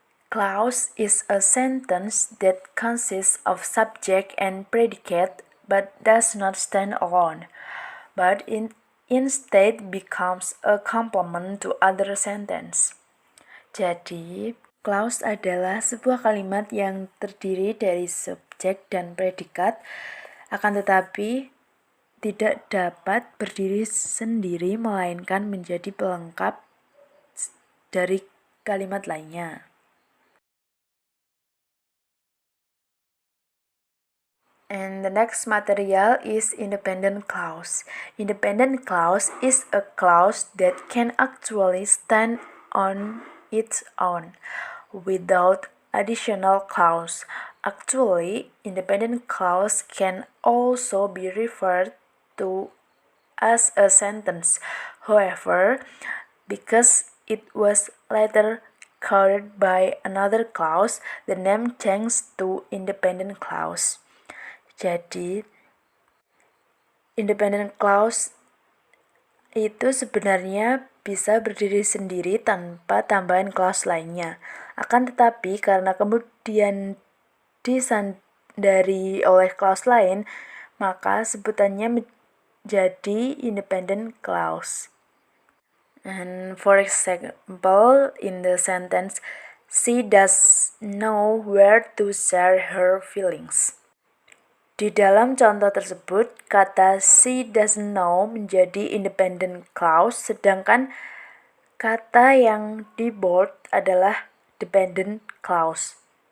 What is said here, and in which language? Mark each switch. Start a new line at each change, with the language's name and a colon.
English: Clause is a sentence that consists of subject and predicate but does not stand alone, but instead becomes a complement to other sentence.
Indonesian: Jadi, clause adalah sebuah kalimat yang terdiri dari subjek dan predikat, akan tetapi tidak dapat berdiri sendiri melainkan menjadi pelengkap dari kalimat lainnya.
English: And the next material is independent clause. Independent clause is a clause that can actually stand on its own without additional clause. Actually, independent clause can also be referred to as a sentence. However, because it was later covered by another clause, the name changed to independent clause.
Indonesian: Jadi, independent clause itu sebenarnya bisa berdiri sendiri tanpa tambahan clause lainnya. Akan tetapi karena kemudian disandari oleh clause lain, maka sebutannya menjadi independent clause.
English: And for example, in the sentence, she does know where to share her feelings.
Indonesian: Di dalam contoh tersebut, kata
English: she doesn't know
Indonesian: menjadi independent clause, sedangkan kata yang di bold adalah dependent clause.